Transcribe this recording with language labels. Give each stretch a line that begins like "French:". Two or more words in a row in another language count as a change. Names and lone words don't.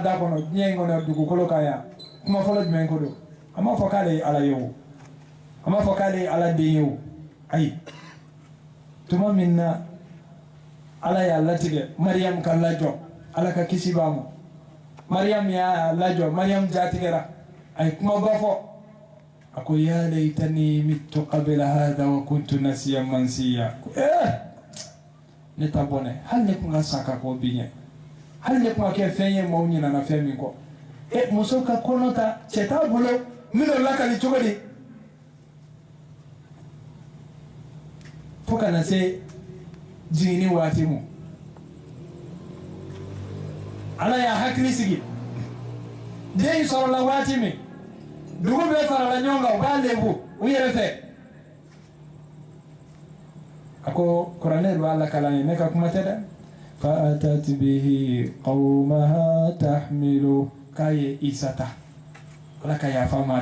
Bambara: da kɔnɔ diɲɛ in kɔnɔ dugukolo kan yan kuma fɔlɔ jumɛn ko don a m'a fɔ k'ale ye ala ye o a m'a fɔ k'ale ye ala den ye o ayi tuma min na ala y'a latigɛ mariyamu ka lajɔ ala ka kisi b'a ma mariyamu y'a lajɔ mariyamu jatigɛra a ye kumaba fɔ a ko
Arabic: يا ليتني مت قبل هذا وكنت نسيا منسيا
Bambara: ne ta bɔnɛ hali ne tun ka sa ka kɔ bi ɲɛ hali ne tun ka kɛ fɛn ye maaw ɲinana fɛn min kɔ muso ka kɔnɔ ta cɛ t'a bolo min'o lakali cogo di fo ka na se jiginni waati ma ala y'a hakili sigi den in sɔrɔla waati min dugu bɛɛ farala ɲɔgɔn kan u b'a lebu u yɛrɛ fɛ a ko kuranɛ de b'a lakalan ye ne ka kuma tɛ dɛ
Arabic: فأتت به قومها تحمله
Bambara: k'a ye isa ta ala ka yafa ma